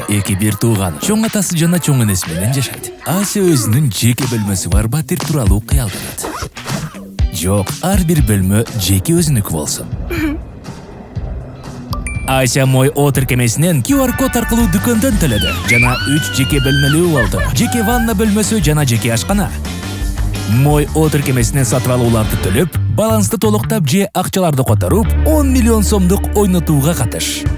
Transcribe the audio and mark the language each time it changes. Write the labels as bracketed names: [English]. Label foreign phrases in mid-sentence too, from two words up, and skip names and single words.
[Kyrgyz] эки бир тууган, чоң атасы жана чоң энеси менен жашайт. Ася өзүнүн жеке бөлмөсү бар батир тууралуу кыялданат. Жок, ар бир бөлмө жеке өзүнүкү болсун. Ася мой о тиркемесинен QR код аркылуу дүкөндөн төлөдү жана 3 жеке бөлмөлүү үй алды. Жеке ванна бөлмөсү жана жеке ашкана. Мой о тиркемесинен сатып алууларды төлөп, балансты толуктап же акчаларды которуп, 10 миллион сомдук ойнотууга катыш.